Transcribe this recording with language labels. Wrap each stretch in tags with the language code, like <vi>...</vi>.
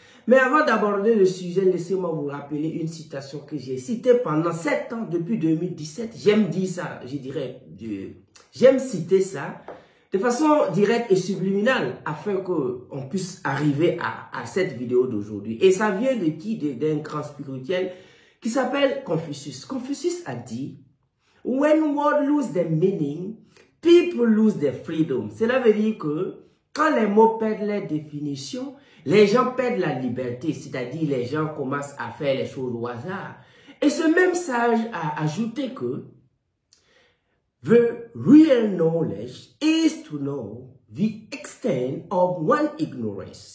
<fr>Mais avant d'aborder le sujet, laissez-moi vous rappeler une citation que j'ai citée pendant 7 ans, depuis 2017. J'aime dire ça, je dirais, j'aime citer ça de façon directe et subliminale afin qu'on puisse arriver à cette vidéo d'aujourd'hui. Et ça vient de qui? D'un grand spirituel qui s'appelle Confucius. Confucius a dit,</fr> <en>when words lose their meaning, people lose their freedom.</en> <fr>Cela veut dire que quand les mots perdent leur définition, les gens perdent la liberté, c'est-à-dire les gens commencent à faire les choses au hasard. Et ce même sage a ajouté que</fr> <en>the real knowledge is to know the extent of one's ignorance.</en>